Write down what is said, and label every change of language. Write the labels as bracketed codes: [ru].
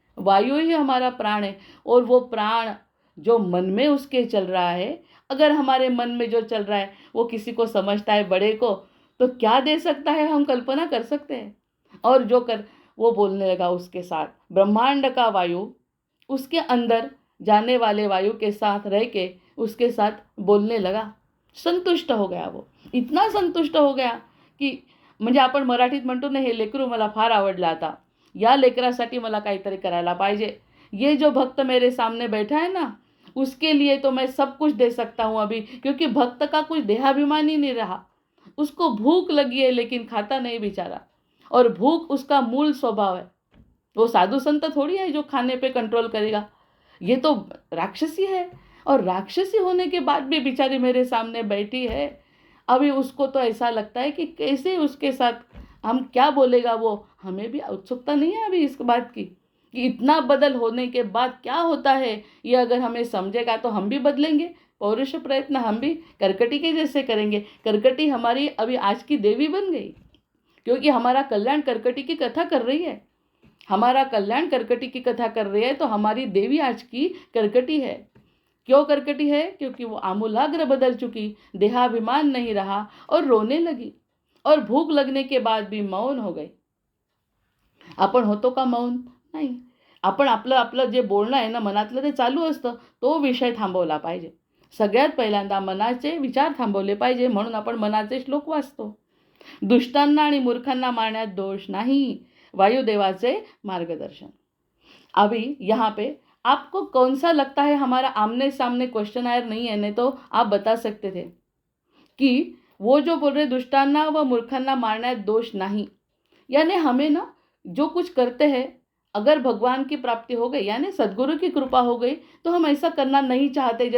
[hi] वायु ही हमारा प्राण है। और वो प्राण जो मन में उसके चल रहा है, अगर हमारे मन में जो चल रहा है वो किसी को समझता है, बड़े को, तो क्या दे सकता है, हम कल्पना कर सकते हैं। और वो बोलने लगा उसके साथ। ब्रह्मांड का वायु उसके अंदर जाने वाले वायु के साथ रह के उसके साथ बोलने लगा। संतुष्ट हो गया वो, इतना संतुष्ट हो गया की [mr] म्हणजे आपण मराठीत म्हणतो ना, हे लेकरू मला फार आवडलं, आता या लेकरासाठी मला काहीतरी करायला पाहिजे। [hi] ये जो भक्त मेरे सामने बैठा है ना, उसके लिए तो मैं सब कुछ दे सकता हूँ अभी, क्योंकि भक्त का कुछ देहाभिमान ही नहीं रहा। उसको भूख लगी है लेकिन खाता नहीं बेचारा, और भूख उसका मूल स्वभाव है। वो साधु संत थोड़ी है जो खाने पे कंट्रोल करेगा, ये तो राक्षसी है। और राक्षसी होने के बाद भी बेचारी मेरे सामने बैठी है। अभी उसको तो ऐसा लगता है कि कैसे उसके साथ हम क्या बोलेगा वो। हमें भी उत्सुकता नहीं है अभी इस बात की कि इतना बदल होने के बाद क्या होता है। ये अगर हमें समझेगा तो हम भी बदलेंगे, पौरुष प्रयत्न हम भी कर्कटी के जैसे करेंगे। कर्कटी हमारी अभी आज की देवी बन गई, क्योंकि हमारा कल्याण कर्कटी की कथा कर रही है। हमारा कल्याण कर्कटी की कथा कर रही है, तो हमारी देवी आज की कर्कटी है। क्यों कर्कटी है? क्योंकि वो आमूलाग्र बदल चुकी, देहाभिमान नहीं रहा और रोने लगी, और भूख लगने के बाद भी मौन हो गई। [mr] आपण होतो का मौन? नाही। आपण आपलं आपलं जे बोलणं आहे ना, मनातलं ते चालू असतं, तो विषय थांबवला पाहिजे। सगळ्यात पहिल्यांदा मनाचे विचार थांबवले पाहिजे, म्हणून आपण मनाचे श्लोक वाचतो। दुष्टांना आणि मूर्खांना मारण्यात दोष नहीं, वायुदेवाचे मार्गदर्शन। [hi] अभी यहाँ पे आपको कौन सा लगता है, हमारा आमने सामने क्वेश्चन आयर नहीं है, नहीं तो आप बता सकते थे कि वो जो बोल रहे [mr] दुष्टांना व मूर्खांना मारण्यात दोष नहीं, [hi] यानी हमें ना जो कुछ करते हैं, अगर भगवान की प्राप्ति हो गई यानी सदगुरु की कृपा हो गई, तो हम ऐसा करना नहीं चाहते।